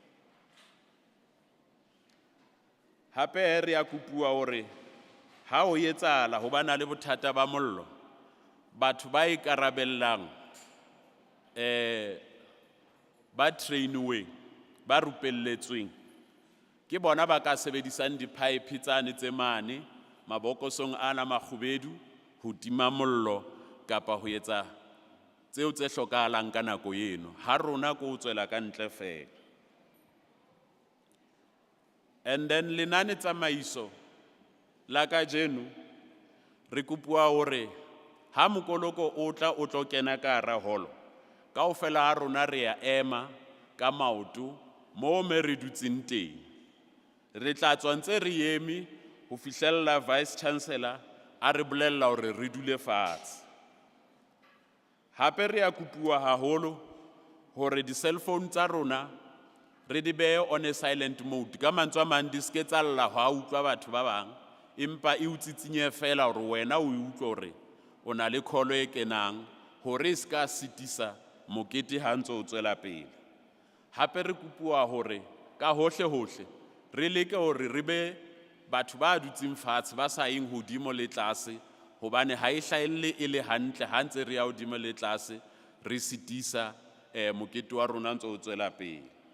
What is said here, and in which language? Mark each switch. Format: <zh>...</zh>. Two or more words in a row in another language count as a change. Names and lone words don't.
<st>Hape re a kopuwa hore ha o etsahala ho bana le bothata ba mollo, batho ba ikarabellang ba trainiweng, ba rupelletsweng, ke bona ba ka sebedisang di-pipe tsane tse mane mabokosong ana makgubedu ho tima mollo kapa ho etsa tseo tse hlokahalang ka nako eno. Ha rona ko tswela ka ntle fela.</st> <en>And then</en> <st>lenane tsamaiso la ka jeno re kopuwa hore ha mokoloko o tla o tlo kena ka hara holo, kaofela ha rona re ya ema ka maoto mo me re dutseng teng. Re tla tswa ntse re eme ho fihlella</st> <en>vice chancellor</en> <st>a re bolella hore re dule fatshe. Hape re a kopuwa haholo hore di-</st> <en>cell phone</en> <st>tsa rona re di behe</st> <en>on a silent mode,</en> <st>ka mantswe a mang di ske tsa lla ha utlwa batho ba bang, empa e utsitsinye fela hore wena o utlwe hore o na le kholo e kenang hore e ska sitisa mokete ha ntse o tswela pele. Hape re kopuwa hore ka hohle hohle re leke hore re be batho ba dutseng fatshe ba sa eng hodimo le tlase, hobane ha e hlahelle e le hantle ha ntse re ya hodimo le tlase re sitisa mokete wa rona ntse o tswela pele.</st>